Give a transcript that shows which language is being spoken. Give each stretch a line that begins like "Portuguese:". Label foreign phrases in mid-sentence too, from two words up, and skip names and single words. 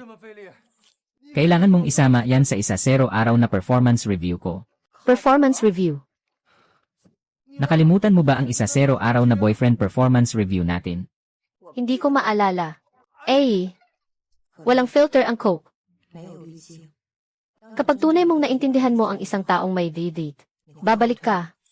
Filipino: Kailangan mong isama yan sa 0 araw na
English: performance review
Filipino: ko.
English: Performance review.
Filipino: Nakalimutan mo ba ang 0 araw na
English: boyfriend performance review
Filipino: natin? Hindi ko maalala. Walang filter ang Coke.
Chinese: 没有滤镜。
Filipino: Kapag tunay mong naintindihan mo ang isang taong may date, babalik ka.